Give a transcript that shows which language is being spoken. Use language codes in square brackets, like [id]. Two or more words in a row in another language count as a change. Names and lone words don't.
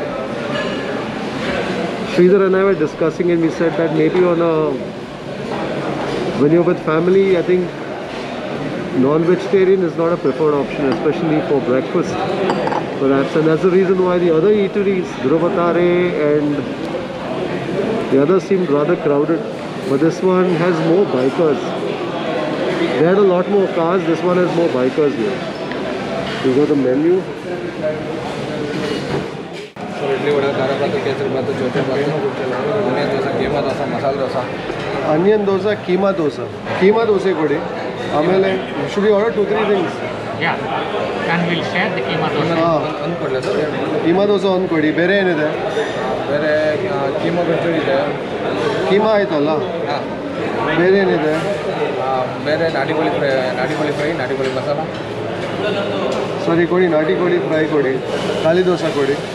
[en] Sridhar and I were discussing and we said that maybe when you're with family, I think non-vegetarian is not a preferred option, especially for breakfast perhaps, and that's the reason why the other eateries, Dhruvatare and the others seemed rather crowded, but this one has more bikers. They had a lot more cars, this one has more bikers here. You got the menu. [kn] ಇಡ್ಲಿ ವಡೆ ಖಾರ ಬಾತು ಕೇಸರಿ ಬಾತು ಚೋಟೆ ಬಾತು ಆನಿಯನ್ ದೋಸೆ ಕೀಮಾ ದೋಸೆ ಮಸಾಲೆ ದೋಸೆ ಆನಿಯನ್ ದೋಸೆ ಕೀಮಾ ದೋಸೆ ಕೊಡಿ ಆಮೇಲೆ [en] should we order 2-3 things? Yeah, and we'll share the keema dosa. [kn] ಒಂದು ಕೊಡಲ ಸರ್ ಕೀಮಾ ದೋಸೆ ಒಂದು ಕೊಡಿ. ಬೇರೆ ಏನಿದೆ? ಬೇರೆ ಕೀಮಾ ಕಚೋರಿ ಇದೆ. ಕೀಮಾ ಆಯ್ತಲ್ಲ? ಹಾಂ. ಬೇರೆ ಏನಿದೆ? ಬೇರೆ ನಾಟಿ ಕೋಳಿ ಫ್ರೈ ನಾಟಿ ಕೋಳಿ ಮಸಾಲ. ಸರಿ ಕೊಡಿ, ನಾಟಿ ಕೋಳಿ ಫ್ರೈ ಕೊಡಿ, ಖಾಲಿ ದೋಸೆ ಕೊಡಿ.